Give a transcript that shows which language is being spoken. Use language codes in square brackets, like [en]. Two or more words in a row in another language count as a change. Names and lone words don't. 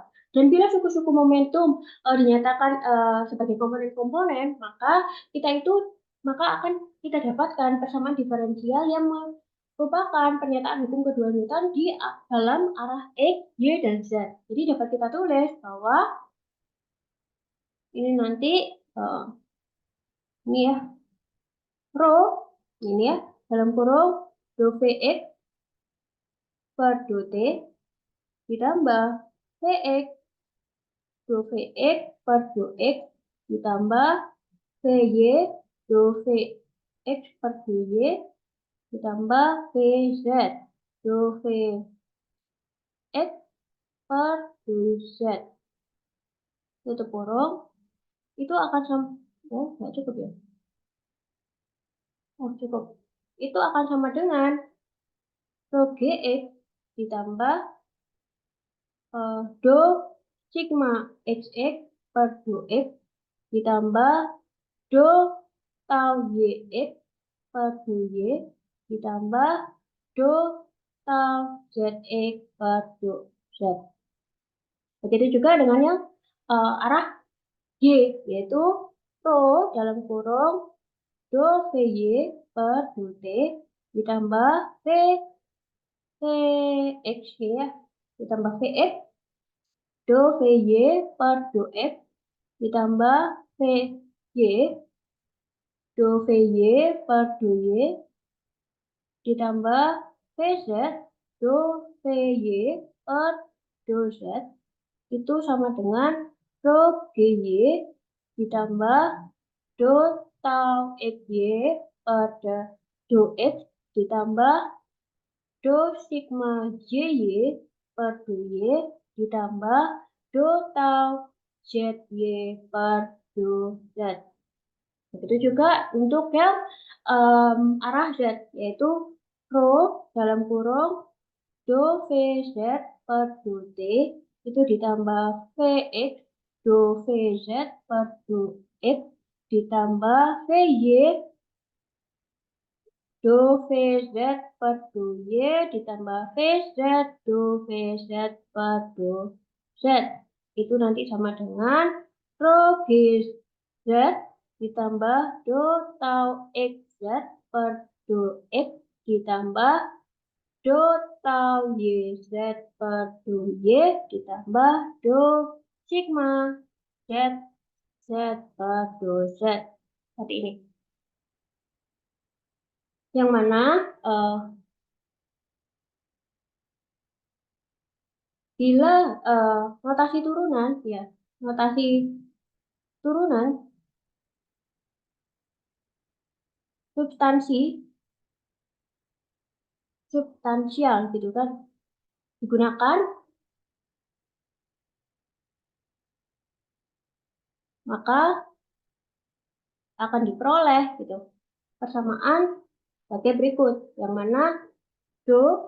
[id] Dan bila suku-suku momentum dinyatakan sebagai komponen-komponen, maka akan kita dapatkan persamaan diferensial yang merupakan pernyataan hukum kedua Newton di dalam arah X, Y, dan Z. Jadi dapat kita tulis bahwa ini nanti ini ya, rho ini ya dalam kurung do Vx per do T ditambah Vx do Vx per do X ditambah Vy do Vx per do Y ditambah Vz do Vx per do Z. Tutup kurung. Itu akan sama, nggak cukup ya? Cukup. Itu akan sama dengan rho Gx ditambah do sigma Xx per do X ditambah do tau Yx per do Y ditambah do tau Zx per do Z. Begitu juga dengan yang arah Y, yaitu rho dalam kurung do Vy per do T ditambah Vx ya, ditambah Vx do Vy per do X ditambah Vy do Vy per do Y ditambah Vz do Vy per do Z itu sama dengan rho Gy ditambah do tau Xy per do X ditambah do sigma Jy per do Y ditambah do tau Zy per do Z. Begitu juga untuk yang arah Z, yaitu rho dalam kurung do Vz per do T itu ditambah Vx do Vz per do X ditambah Vy do VZ per do Y ditambah VZ do VZ per do Z. Itu nanti sama dengan rho GZ ditambah do tau XZ per do X ditambah do tau YZ per do Y ditambah do sigma Z Z per do Z. Seperti ini. Yang mana bila notasi turunan, ya, notasi turunan substansial gitu kan digunakan, maka akan diperoleh gitu persamaan sebagai berikut, yang mana do